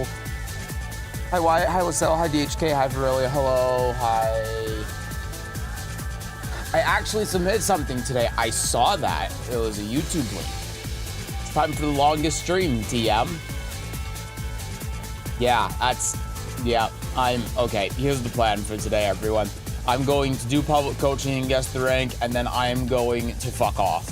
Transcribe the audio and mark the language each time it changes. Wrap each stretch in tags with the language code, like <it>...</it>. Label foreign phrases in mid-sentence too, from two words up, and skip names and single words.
<en>Hi Wyatt, hi Lacelle, hi DHK, hi Virelia, hello, hi. I actually submitted something today. I saw that. It was a YouTube link. It's time for the longest stream, TM. Yeah, I'm, okay, here's the plan for today, everyone. I'm going to do public coaching and guess the rank, and then I am going to fuck off.</en>